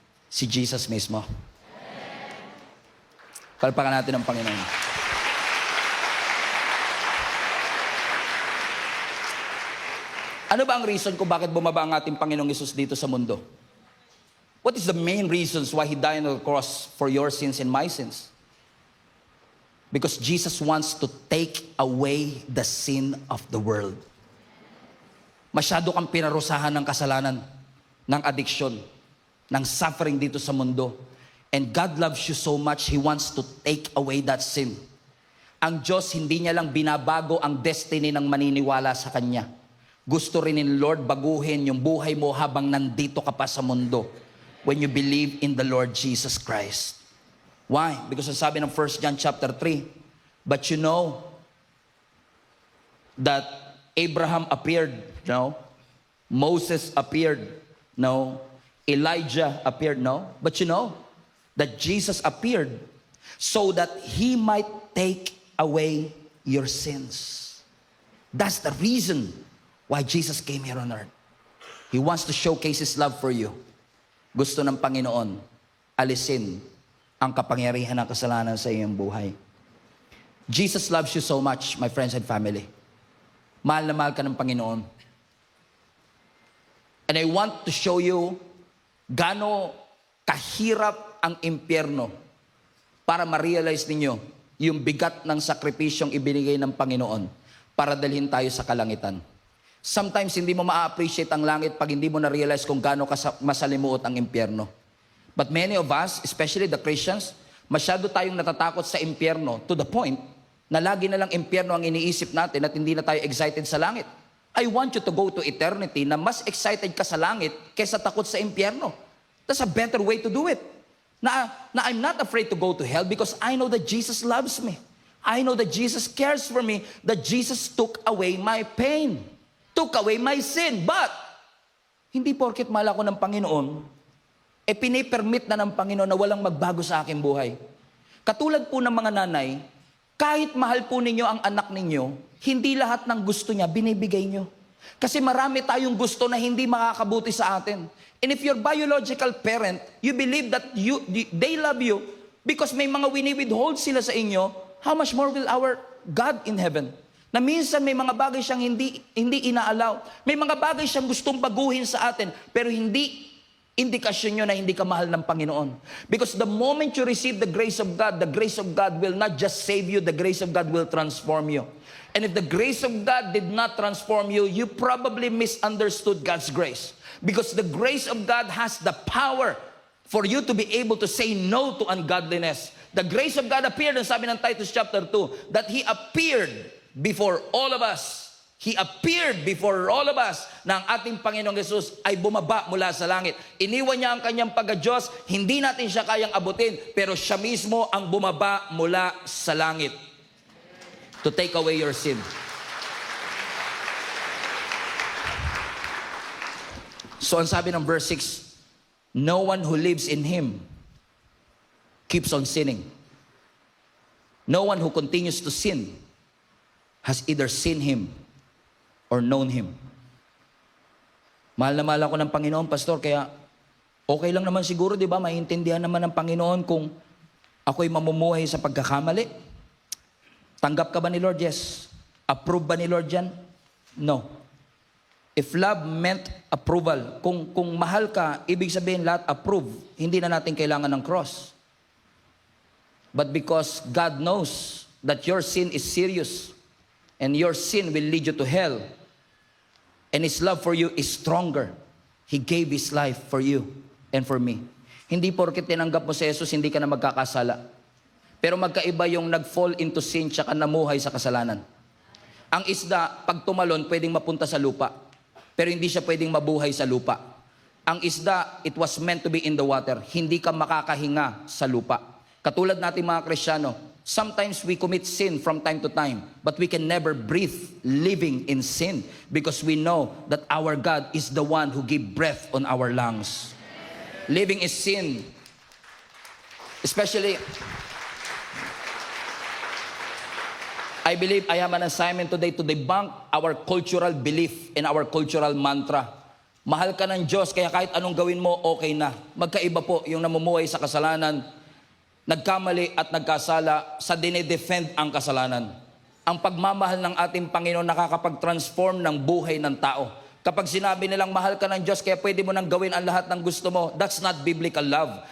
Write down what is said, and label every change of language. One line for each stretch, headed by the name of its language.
Filipino: Si Jesus mismo. Palpakan natin ang Panginoon. Ano ba ang reason kung bakit bumaba ang ating Panginoong Hesus dito sa mundo?
English: What is the main reasons why He died on the cross for your sins and my sins? Because Jesus wants to take away the sin of the world.
Filipino: Masyado kang pinarusahan ng kasalanan, ng addiction, ng suffering dito sa mundo.
English: And God loves you so much, He wants to take away that sin.
Filipino: Ang Diyos, hindi niya lang binabago ang destiny ng maniniwala sa Kanya. Gusto rin ni Lord baguhin yung buhay mo habang nandito ka pa sa mundo
English: when you believe in the Lord Jesus Christ. Why? Because
Filipino: ang sabi ng
English: 1 John chapter 3, but you know that Abraham appeared, no? Moses appeared, no? Elijah appeared, no? But you know that Jesus appeared so that He might take away your sins. That's the reason why Jesus came here on earth. He wants to showcase His love for you.
Filipino: Gusto ng Panginoon, alisin ang kapangyarihan ng kasalanan sa iyong buhay.
English: Jesus loves you so much, my friends and family.
Filipino: Mahal na mahal ka ng Panginoon.
English: And I want to show you
Filipino: gaano kahirap ang impyerno para ma-realize ninyo yung bigat ng sakripisyong ibinigay ng Panginoon para dalhin tayo sa kalangitan. Sometimes hindi mo ma-appreciate ang langit pag hindi mo na-realize kung gaano masalimuot ang impyerno.
English: But many of us, especially the Christians,
Filipino: masyado tayong natatakot sa impyerno
English: to the point
Filipino: na lagi na lang impyerno ang iniisip natin at hindi na tayo excited sa langit.
English: I want you to go to eternity
Filipino: na mas excited ka sa langit kaysa takot sa impyerno. That's a better way to do it. Na I'm not afraid to go to hell because I know that Jesus loves me. I know that Jesus cares for me, that Jesus took away my pain, took away my sin. But, hindi porket mahal ako ng Panginoon, pinipermit na ng Panginoon na walang magbago sa aking buhay. Katulad po ng mga nanay, kahit mahal po ninyo ang anak ninyo, hindi lahat ng gusto niya binibigay nyo. Kasi marami tayong gusto na hindi makakabuti sa atin.
English: And if your biological parent, you believe that they love you because
Filipino: may mga wini-withhold sila sa inyo,
English: how much more will our God in heaven?
Filipino: Na minsan may mga bagay siyang hindi inaalaw. May mga bagay siyang gustong baguhin sa atin, pero hindi indikasyon nyo na hindi ka mahal ng Panginoon.
English: Because the moment you receive the grace of God will not just save you, the grace of God will transform you. And if the grace of God did not transform you, you probably misunderstood God's grace. Because the grace of God has the power for you to be able to say no to ungodliness. The grace of God appeared, and
Filipino: sabi ng
English: Titus chapter 2, that He appeared before all of us. He appeared before all of us
Filipino: na ang ating Panginoong Jesus ay bumaba mula sa langit. Iniwan niya ang kanyang pagka-Diyos, hindi natin siya kayang abutin, pero siya mismo ang bumaba mula sa langit
English: to take away your sin. So
Filipino: ang sabi ng
English: verse 6, no one who lives in Him keeps on sinning. No one who continues to sin has either seen Him or known Him.
Filipino: Mahal na mahal ako ng Panginoon, Pastor, kaya okay lang naman siguro, di ba? Maintindihan naman ng Panginoon kung ako'y mamumuhay sa pagkakamali. Tanggap ka ba ni Lord? Yes. Approve ba ni Lord yan? No.
English: If love meant approval,
Filipino: kung mahal ka, ibig sabihin lahat approve, hindi na natin kailangan ng cross.
English: But because God knows that your sin is serious and your sin will lead you to hell, and His love for you is stronger, He gave His life for you and for me.
Filipino: Hindi porket tinanggap mo si Jesus, hindi ka na magkakasala. Pero magkaiba yung nag-fall into sin tsaka namuhay sa kasalanan. Ang isda, pag tumalon, pwedeng mapunta sa lupa. Pero hindi siya pwedeng mabuhay sa lupa. Ang isda,
English: it was meant to be in the water.
Filipino: Hindi ka makakahinga sa lupa. Katulad natin mga Kristiyano,
English: sometimes we commit sin from time to time, but we can never breathe living in sin because we know that our God is the one who gives breath on our lungs. Living is sin. Especially, I believe I have an assignment today to debunk our cultural belief and our cultural mantra.
Filipino: Mahal ka ng Diyos, kaya kahit anong gawin mo, okay na. Magkaiba po yung namumuhay sa kasalanan, nagkamali at nagkasala sa dinedefend ang kasalanan. Ang pagmamahal ng ating Panginoon nakakapag-transform ng buhay ng tao. Kapag sinabi nilang mahal ka ng Diyos kaya pwede mo nang gawin ang lahat ng gusto mo,
English: that's not biblical love.